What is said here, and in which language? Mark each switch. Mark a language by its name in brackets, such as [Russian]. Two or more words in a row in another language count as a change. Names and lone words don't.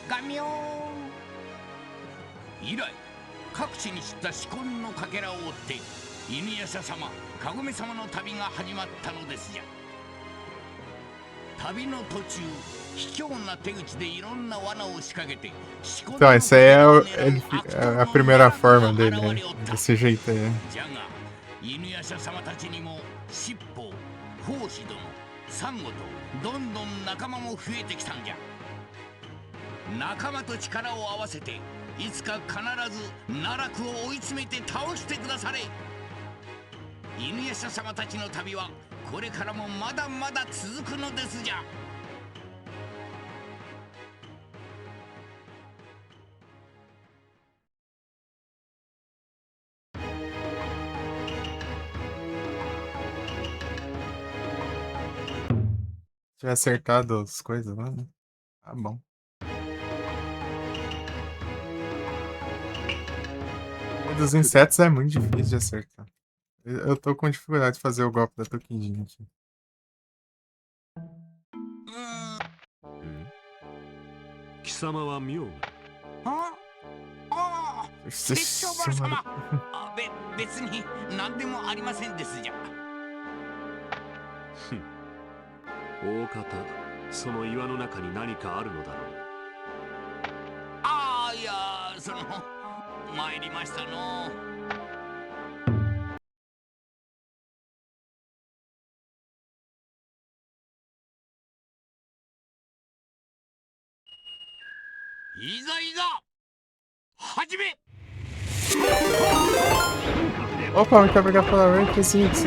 [Japanese] ガミョーン。以来各地に散った紫紺のかけらを追って犬夜叉様、かごめ様の旅が始まったのですじゃ。旅の途中、卑怯な手口でいろんな罠を仕掛けて [Portuguese] Então, essa aí é, a primeira forma dele, né? Desse jeito aí. [Japanese] じゃが犬夜叉様たちにも七宝、法師殿、サンゴとどんどん仲間も増えてきたんじゃ。仲間と力を合わせていつか必ず奈落を追い詰めて倒してくだされ。犬夜叉様たちの旅はこれからもまだまだ続くのですじゃ。 [Portuguese] Tinha acertado as coisas lá, né? Tá bom. O dos insetos é muito difícil de acertar. Eu tô com dificuldade de fazer o golpe da Tokidinha aqui. [Japanese] 貴様は妙な。ああ、拙拙者丸様。あ、別に何でもありませんですじゃ。大方その岩の中に何かあるのだろう。ああ、いや、参りましたの。いざいざ始め。 [Portuguese] Opa, muito obrigado pela Ray Presents.